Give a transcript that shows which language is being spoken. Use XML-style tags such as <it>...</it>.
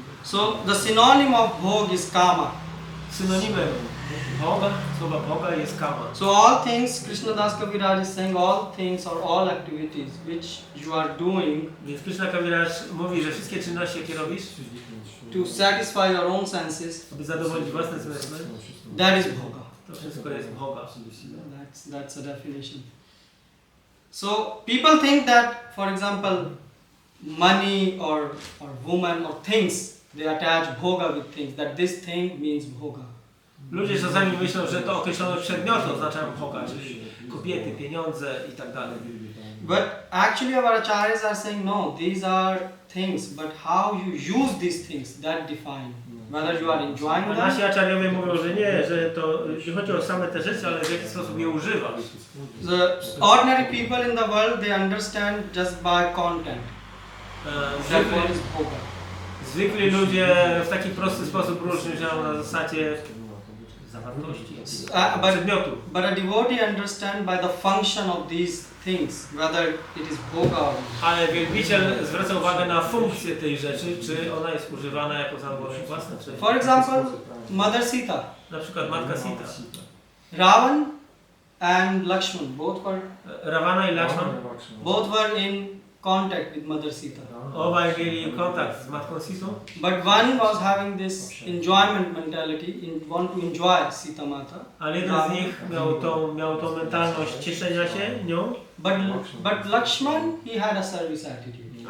<en>So the synonym of Bhog is kama.</en> <pl>Synonimem Bhoga, słowa Bhoga jest kama.</pl> <en>So all things, Krishna Das Kaviraj is saying, all things or all activities which you are doing</en> <pl>Więc Krishna Kaviraj mówi, że wszystkie czynności, jakie robisz,</pl> <en>to satisfy your own senses,</en> <pl>aby zadowolić własne zmysły,</pl> <en>that is Bhoga.</en> <pl>to wszystko jest Bhoga.</pl> <en>That's a definition. So people think that, for example, money or woman or things, they attach Bhoga with things, that this thing means Bhoga.</en> <pl>Ludzie czasami myślą, że to określone przedmioty oznaczają Bhoga, czyli kobiety, pieniądze i tak dalej.</pl> <en>But actually our acharyas are saying no, these are things, but how you use these things, that define whether you are enjoying</en> <pl>A</pl> <en>them.</en> <pl>nasi acharyowie mówią, że nie, że to nie chodzi o same te rzeczy, ale w jaki sposób je używasz.</pl> <en>The ordinary people in the world, they understand just by content. That what is Bhoga.</en> <pl>Zwykli ludzie w taki prosty sposób różnią na zasadzie zawartości, przedmiotu.</pl> <en>But a devotee understand by the function of these things, whether it is Bhoga or not.</en> <pl>Ale wielbiciel zwraca uwagę na funkcję tej rzeczy, czy ona jest używana jako zadowolenie własne, czy...</pl> <en>For example, Mother Sita,</en> <pl>Na przykład matka Sita.</pl> <en>Ravan and Lakshman, both</en> <pl>Ravana i Lakshman</pl> <en>were in contact with Mother Sita.</en> <pl>obaj mieli kontakt z matką Sitą,</pl> <en>But one was having this enjoyment mentality, want to enjoy Sita Mata.</en> <pl>ale jeden z nich miał tą mentalność cieszenia się nią,</pl> <en>But Lakshman, he had a service attitude.</en>